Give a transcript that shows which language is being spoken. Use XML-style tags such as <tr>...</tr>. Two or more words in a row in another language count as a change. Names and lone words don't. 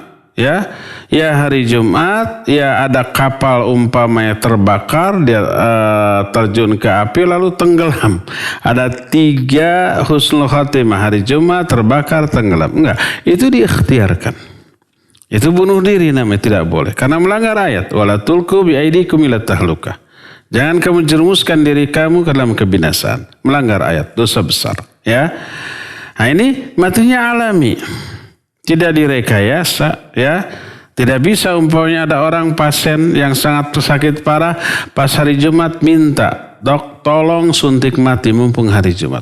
<id>Ya hari Jumat, ya ada kapal umpamanya terbakar, dia terjun ke api lalu tenggelam. Ada 3 husnul khatimah, hari Jumat terbakar tenggelam. Enggak, itu diikhtiarkan. Itu bunuh diri namanya, tidak boleh. Karena melanggar ayat,</id> <ar>wala tulqu bi aidikum ila tahlukah.</ar> <id>Jangan kamu jerumuskan diri kamu ke dalam kebinasaan. Melanggar ayat, dosa besar. Ya, nah ini matinya alami. Tidak direkayasa, ya. Tidak bisa umpamanya ada orang pasien yang sangat sakit parah, pas hari Jumat minta, dok tolong suntik mati mumpung hari Jumat.</id>